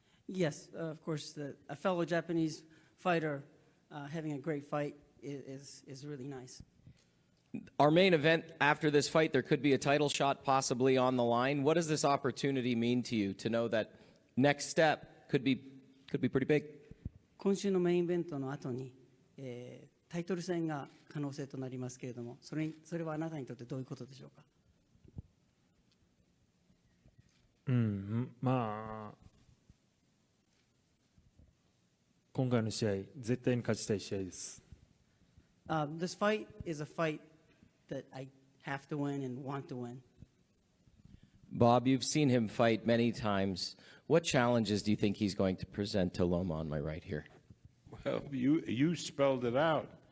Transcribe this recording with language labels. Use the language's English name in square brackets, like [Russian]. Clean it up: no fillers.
[English] Yes, of course, a fellow Japanese fighter having a great fight is really nice. Our main event after this fight, there could be a title shot possibly on the line. What does this opportunity mean to you to know that next step could be pretty big? [Japanese] 今週のメインイベントの後に、タイトル戦が可能性となりますけれども、それはあなたにとってどういうことでしょうか？今回の試合、絶対に勝ちたい試合です。 [English] This fight is a fight that I have to win and want to win. Bob, you've seen him fight many times. What challenges do you think he's going to present to Loma on my right here? Well, you spelled it out.